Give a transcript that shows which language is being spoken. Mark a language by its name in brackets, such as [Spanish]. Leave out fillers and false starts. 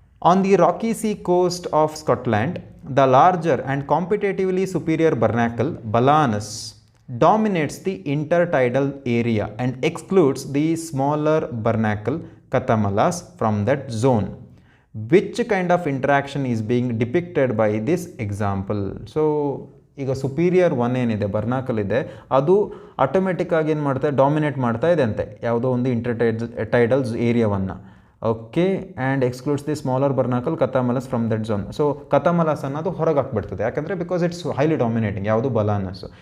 [English] On the rocky sea coast of Scotland the larger and competitively superior barnacle Balanus dominates the intertidal area and excludes the smaller barnacle Cathamelas from that zone. Which kind of interaction is being depicted by this example? [Kannada] So ಈಗ superior one ಏನಿದೆ, ಬರ್ನಾಕಲ್ ಇದೆ, ಅದು ಆಟೋಮೆಟಿಕ್ಕಾಗಿ ಏನು ಮಾಡ್ತಾ dominate ಮಾಡ್ತಾ ಇದೆ ಅಂತೆ ಯಾವುದೋ ಒಂದು ಇಂಟರ್ಟೈಡಲ್ಸ್ ಏರಿಯಾವನ್ನು. [English] Okay, and excludes the smaller barnacle Chthamalus from that zone. [Kannada] So ಕಥಾಮಲಸ್ ಅನ್ನೋದು ಹೊರಗೆ ಹಾಕ್ಬಿಡ್ತದೆ. ಯಾಕಂದರೆ ಬಿಕಾಸ್ ಇಟ್ಸ್ ಹೈಲಿ ಡಾಮಿನೇಟಿಂಗ್. ಯಾವುದು ಬಲಾನಸ್.